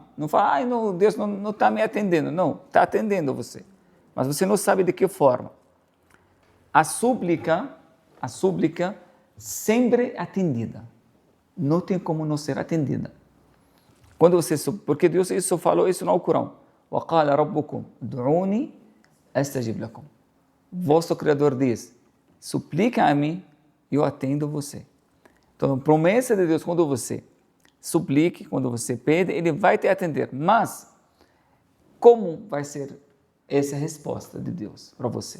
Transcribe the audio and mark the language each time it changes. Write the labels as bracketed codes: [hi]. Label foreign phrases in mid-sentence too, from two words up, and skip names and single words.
[pt] Não fala, não, Deus não está me atendendo. Não, está atendendo você. Mas você não sabe de que forma. A súplica sempre atendida. Não tem como não ser atendida. Porque Deus isso falou isso no Alcorão. [ar] وَقَالَ رَبُّكُمْ دُعُونِي أَسْتَجِبْ لَكُمْ. [pt] Vosso Criador diz, suplica a mim e eu atendo você. Então, a promessa de Deus, quando você suplique, quando você pede, Ele vai te atender. Mas, como vai ser essa resposta de Deus para você?